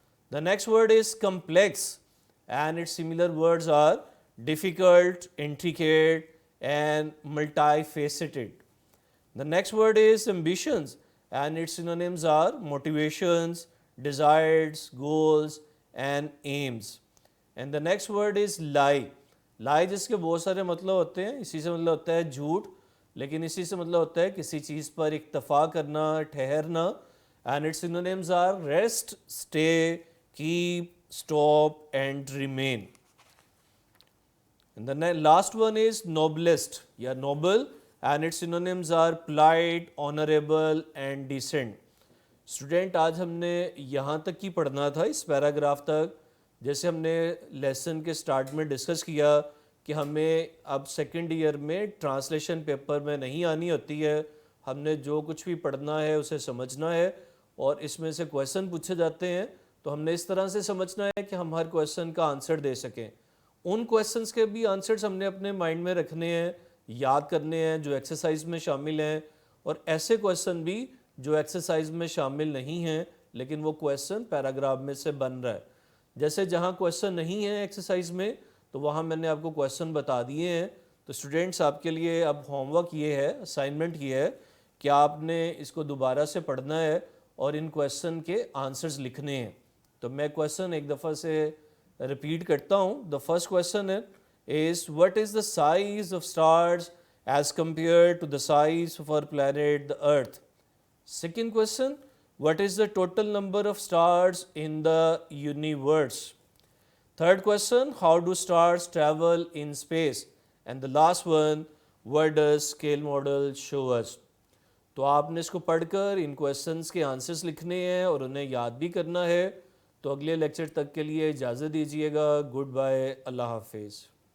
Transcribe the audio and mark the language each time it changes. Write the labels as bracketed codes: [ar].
[en] The next word is complex, and its similar words are difficult, intricate, and multifaceted. The next word is ambitions, and its synonyms are motivations, desires, goals, and aims. And the next word is lie. [ur] lie جس کے بہت سارے مطلب ہوتے ہیں. اسی سے مطلب ہوتا ہے جھوٹ, لیکن اسی سے مطلب ہوتا ہے کسی چیز پر اکتفا کرنا, ٹھہرنا. [en] And its synonyms are rest, stay, keep, stop, and remain. And the last one is noblest, یا noble, and its synonyms are polite, honorable, and decent. [ur] Student آج ہم نے یہاں تک ہی پڑھنا تھا, اس پیراگراف تک. جیسے ہم نے لیسن کے سٹارٹ میں ڈسکس کیا کہ ہمیں اب سیکنڈ ایئر میں ٹرانسلیشن پیپر میں نہیں آنی ہوتی ہے. ہم نے جو کچھ بھی پڑھنا ہے اسے سمجھنا ہے, اور اس میں سے کویسچن پوچھے جاتے ہیں تو ہم نے اس طرح سے سمجھنا ہے کہ ہم ہر کویسچن کا آنسر دے سکیں. ان کویسچنس کے بھی آنسرز ہم نے اپنے مائنڈ میں رکھنے ہیں, یاد کرنے ہیں, جو ایکسرسائز میں شامل ہیں, اور ایسے کویسچن بھی جو ایکسرسائز میں شامل نہیں ہیں لیکن وہ کویسچن پیراگراف میں سے بن رہا ہے. جیسے جہاں کویسچن نہیں ہیں ایکسرسائز میں تو وہاں میں نے آپ کو کویسچن بتا دیے ہیں. تو اسٹوڈینٹس آپ کے لیے اب ہوم ورک یہ ہے, اسائنمنٹ یہ ہے کہ آپ نے اس کو دوبارہ سے پڑھنا ہے اور ان کویسچن کے آنسرز لکھنے ہیں. تو میں کویسچن ایک دفعہ سے ریپیٹ کرتا ہوں. [en] The first question is what is the size of stars as compared to the size of our planet the earth. Second question, what is the total number of stars in the universe? Third question, how do stars travel in space? And the last one, what does scale model show us? [ur] تو آپ نے اس کو پڑھ کر ان questions کے answers لکھنے ہیں اور انہیں یاد بھی کرنا ہے. تو اگلے لیکچر تک کے لیے اجازت دیجیے گا. گڈ بائے, اللہ حافظ.